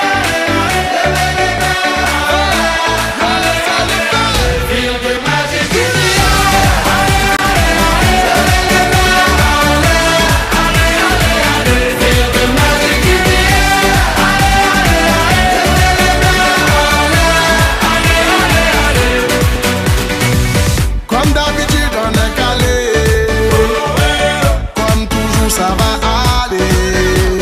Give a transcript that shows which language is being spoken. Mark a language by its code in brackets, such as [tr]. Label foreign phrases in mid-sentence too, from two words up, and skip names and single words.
[en] Feel the magic in the [fr] comme d'habitude on est calé, comme toujours ça va aller.